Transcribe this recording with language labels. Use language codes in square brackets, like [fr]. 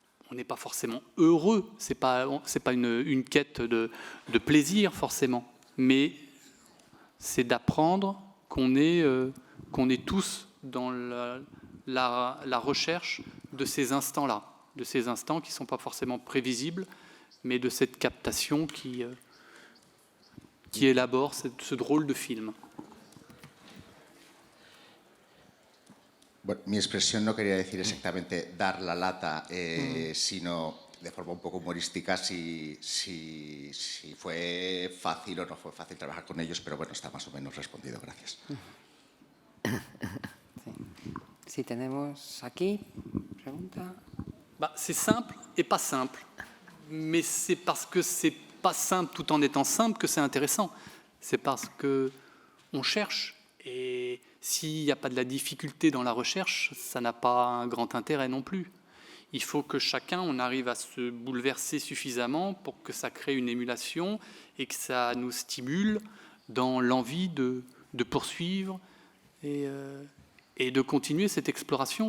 [fr] On n'est pas forcément heureux, c'est pas une quête de plaisir forcément, mais c'est d'apprendre qu'on est tous dans la recherche de ces instants-là, de ces instants qui ne sont pas forcément prévisibles, mais de cette captation qui élabore ce drôle de film. [es] Bueno, mi expresión no quería decir exactamente dar la lata, sino de forma un poco humorística si fue fácil o no fue fácil trabajar con ellos, pero bueno, está más o menos respondido. Gracias. Si tenemos aquí, pregunta. [fr] C'est simple et pas simple, mais c'est parce que c'est pas simple tout en étant simple que c'est intéressant. C'est parce que on cherche. Et s'il n'y a pas de la difficulté dans la recherche, ça n'a pas un grand intérêt non plus. Il faut que chacun, on arrive à se bouleverser suffisamment pour que ça crée une émulation et que ça nous stimule dans l'envie de poursuivre et de continuer cette exploration.